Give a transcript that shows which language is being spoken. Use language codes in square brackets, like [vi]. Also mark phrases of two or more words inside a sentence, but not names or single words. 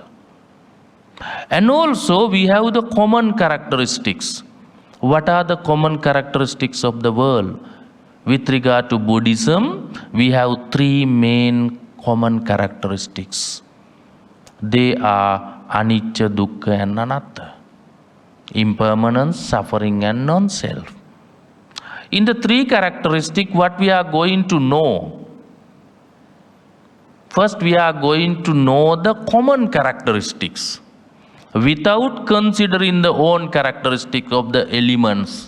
[en] And also we have the common characteristics. What are the common characteristics of the world? With regard to Buddhism, we have 3 main common characteristics. They are [pi] anicca, dukkha [en] and anatta. Impermanence, suffering and non-self. In the 3 characteristics, what we are going to know? First, we are going to know the common characteristics without considering the own characteristic of the elements.